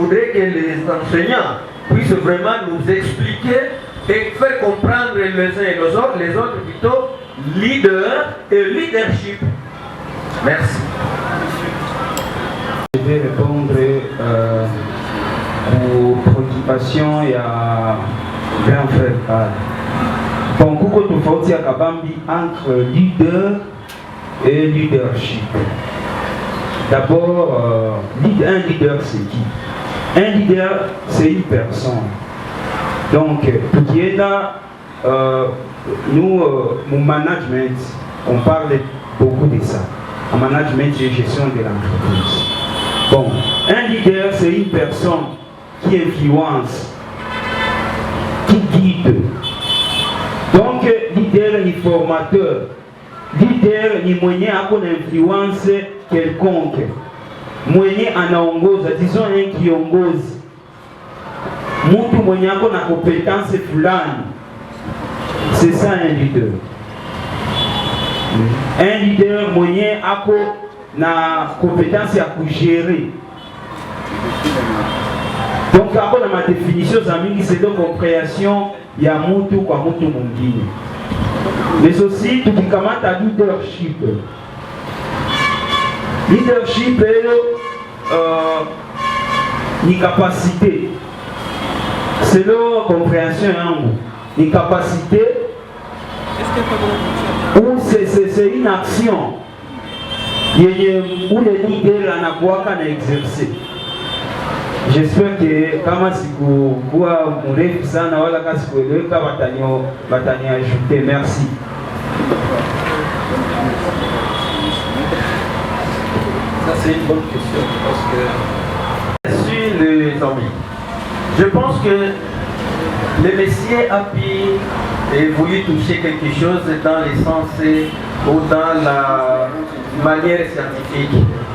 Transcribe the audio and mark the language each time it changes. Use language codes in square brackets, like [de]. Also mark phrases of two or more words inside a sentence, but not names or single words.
[fr] Je voudrais que les enseignants puisse vraiment nous expliquer et faire comprendre les uns et les autres plutôt leader et leadership. Merci. Je vais répondre aux préoccupations et à grand frère Karl. Bon, [sw] kuko tofauti ya kabambi [fr] entre leader et leadership. D'abord, un leader c'est qui? Un leader c'est une personne. Donc, pour qui est là, nous, mon management, on parle beaucoup de ça. En management et gestion de l'entreprise. Bon, un leader c'est une personne qui influence, qui guide. [sw] Donc, leader ni formateur, leader ni mwenye ako na [fr] influence quelconque, [sw] mwenye anaongoza, [fr] disons un [sw] kiongozi, mtu mwenye ako na compétence fulani, [fr] c'est ça un leader. Un leader [sw] mwenye ako na compétence ya kugérer. Donc, ako na ma définition za mingi, [fr] c'est de compréhension [sw] ya mutu kwa mutu mwingine. [fr] Mais aussi tukikamata leadership. [sw] Leadership ni capacité. [fr] C'est la compréhension yangu. Ni capacité ou c'est une action où le leader [sw] anakuwaka na [fr] exercer. J'espère que [sw] kama sikuwa mrefu sana wala kama sikueleweka batani ajouter. Merci. [fr] Ça c'est une bonne question parce que sur les amis, je pense que le Messie a voulu toucher quelque chose dans les sens ou dans la manière scientifique.